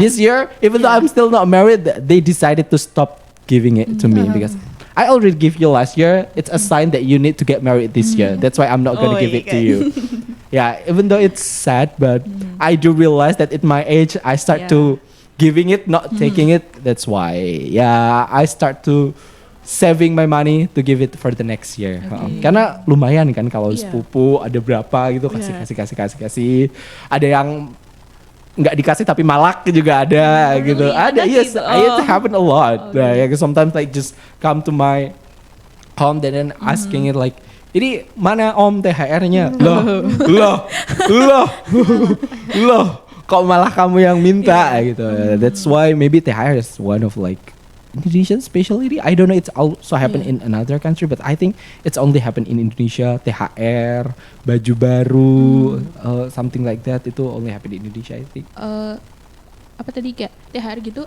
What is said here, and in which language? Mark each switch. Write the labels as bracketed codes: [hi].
[en] this year, even though I'm still not married, they decided to stop giving it to me because I already give you last year. It's a sign that you need to get married this year. That's why I'm not gonna give it to okay. you. Yeah, even though it's sad, but I do realize that at my age I start Yeah. to giving it, not taking it. That's why, yeah, I start to saving my money to give it for the next year. [id] Karena lumayan kan kalau Iya. sepupu ada berapa gitu kasih. Ada yang nggak dikasih tapi malak juga ada gitu. [en] Really? [id] Ada, Ada [en] yes, [id] gitu? [en] it happen a lot. Okay. Like, sometimes like just come to my home then asking it like, [id] ini mana om THR-nya? Loh, kok malah kamu yang minta gitu. [en] That's why maybe THR is one of like Indonesian specialty. I don't know, it's also happen in another country, but I think it's only happen in Indonesia. THR, [id] baju baru, [en] something like that, itu only happen in Indonesia, I think. [id] Apa tadi kayak THR gitu?